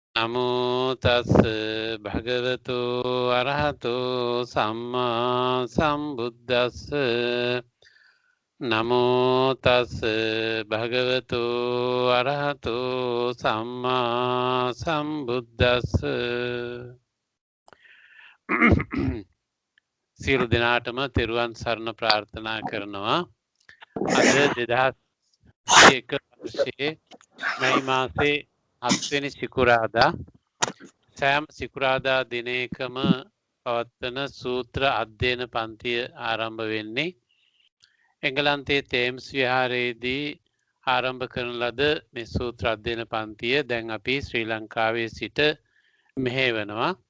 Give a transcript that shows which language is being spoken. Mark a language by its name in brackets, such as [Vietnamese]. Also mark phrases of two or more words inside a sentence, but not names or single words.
[Pali] නමෝ තස් භගවතු අරහතෝ සම්මා සම්බුද්දස්ස නමෝ තස් භගවතු අරහතෝ සම්මා සම්බුද්දස්ස [Sinhala] සියලු දෙනාටම තෙරුවන් සරණ ප්‍රාර්ථනා කරනවා. අද 2021 වර්ෂයේ මැයි මාසේ 7 වෙනි සිකුරාදා සෑම සිකුරාදා දිනයකම පවත්වන සූත්‍ර අධ්‍යයන පන්තිය ආරම්භ වෙන්නේ එංගලන්තයේ තේම්ස් විහාරයේදී ආරම්භ කරන ලද මේ සූත්‍ර අධ්‍යයන පන්තිය දැන් අපි ශ්‍රී ලංකාවේ සිට මෙහෙයවනවා.